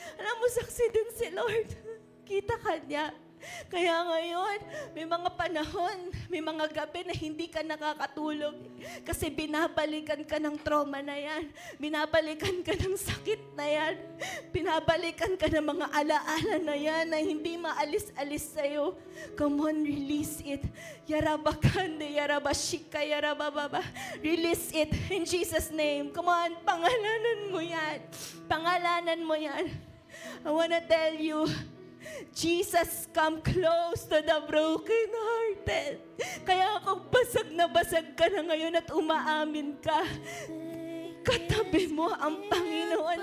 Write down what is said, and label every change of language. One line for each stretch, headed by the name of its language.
Filipino: Alam mo, saksi din si Lord. Kita ka niya. Kaya ngayon, may mga panahon, may mga gabi na hindi ka nakakatulog kasi binabalikan ka ng trauma na yan. Binabalikan ka ng sakit na yan. Binabalikan ka ng mga alaala na yan na hindi maalis-alis sa'yo.
English: Come on, release it. Yarabakande, yarabashika, yarabababa. Release it in Jesus' name. Come on,
Filipino: pangalanan mo yan. Pangalanan mo yan.
English: I wanna tell you, Jesus, come close to the broken-hearted.
Filipino: Kaya kung basag na basag ka na ngayon at umaamin ka, katabi mo ang Panginoon.